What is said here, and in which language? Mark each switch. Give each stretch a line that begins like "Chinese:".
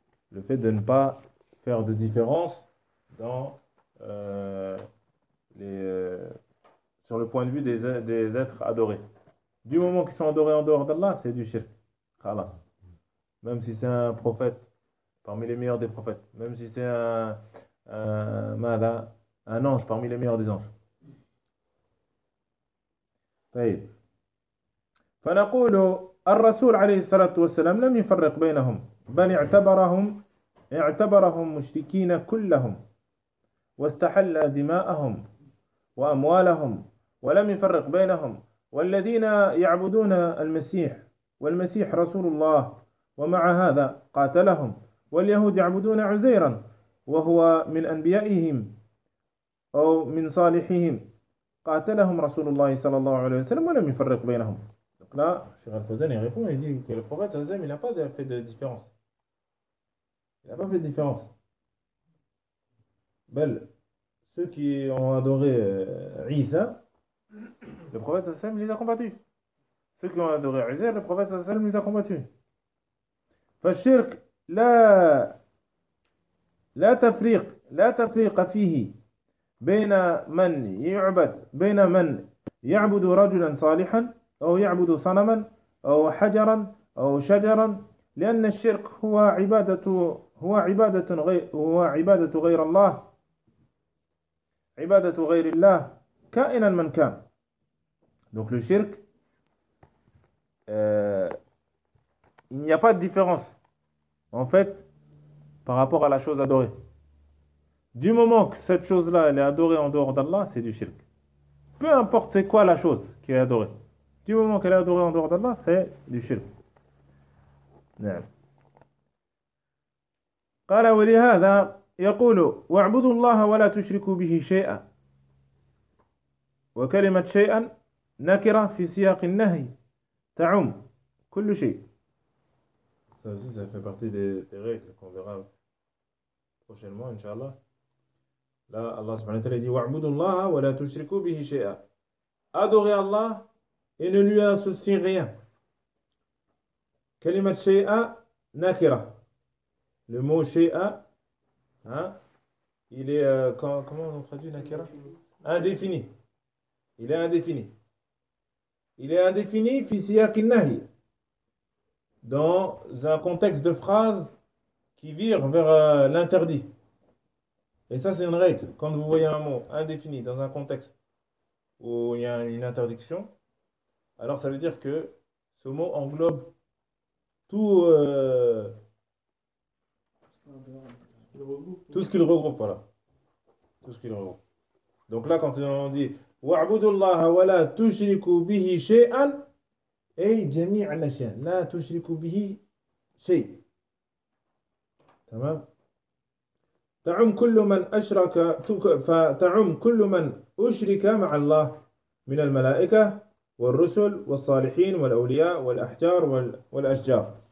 French: Le fait de ne pas faire de différence dans sur le point de vue des êtres adorés. Du moment qu'ils sont adorés en dehors d'Allah, c'est du shirk. Khalas. Même si c'est un prophète, parmi les meilleurs des prophètes. Même si c'est un ange, parmi les meilleurs des anges.
Arabic: طيب فنقول الرسول عليه الصلاة والسلام لم يفرق بينهم بل اعتبرهم مشركين كلهم واستحل دماءهم وأموالهم ولم يفرق بينهم والذين يعبدون المسيح والمسيح رسول الله ومع هذا قاتلهم واليهود يعبدون عزيرا وهو من أنبيائهم أو من صالحهم قاتلهم رسول الله صلى الله عليه وسلم ولم يفرق بينهم.
French: Là, Cheikh Al-Fawzan il répond, il dit que le prophète Azam, il n'a pas fait de différence. Il n'a pas fait de différence. Belle, ceux qui ont adoré Isa, le prophète Azam les a combattus. Ceux qui ont adoré Isa, le prophète Azam les a combattus.
Arabic: Fashirk, la tafriq fihi, bena man yabudu rajulan salihan. أو يعبد صنما أو حجرا أو شجرا لأن الشرك هو عبادة غير الله كائنا من كان.
French: Donc le shirk, il n'y a pas de différence en fait par rapport à la chose adorée. Du moment que cette chose là elle est adorée en dehors d'Allah, c'est du shirk. Peu importe c'est quoi la chose qui est adorée. Du moment qu'elle est adorée en dehors d'Allah, c'est du shirk.
Arabic: قال ولهذا يقول واعبدوا الله ولا تشركوا به شيئا. وكلمة شيئا نكرة في سياق النهي تعم كل شيء.
French: Ça aussi, ça fait partie des règles qu'on verra prochainement, inshallah. Là, Allah subhanahu wa ta'ala dit
Arabic: واعبدوا الله ولا تشركوا به شيئا.
French: Adorez Allah et ne lui associe rien.
Arabic: Kalimat shay'a nakira.
French: Le mot shay'a, hein, il est, comment on traduit nakira? Indéfini. Il est indéfini. Il est indéfini
Arabic: fi siyaqin nahy.
French: Dans un contexte de phrase qui vire vers l'interdit. Et ça, c'est une règle. Quand vous voyez un mot indéfini dans un contexte où il y a une interdiction, alors ça veut dire que ce mot englobe tout ce qu'il regroupe, voilà. Tout ce qu'il regroupe. Donc là, quand on dit
Arabic: وَعْبُدُ اللَّهَ وَلَا تُشْرِكُ بِهِ شَيْئًا اَيْ جَمِيعَ الْأَشْيَاءِ لَا تُشْرِكُ بِهِ شَيْئًا تمام؟ تَعُمْ كُلُّ مَنْ أُشْرِكَ مَعَ اللَّهِ مِنَ الْمَلَائِكَةِ والرسل والصالحين والأولياء والأحجار والأشجار.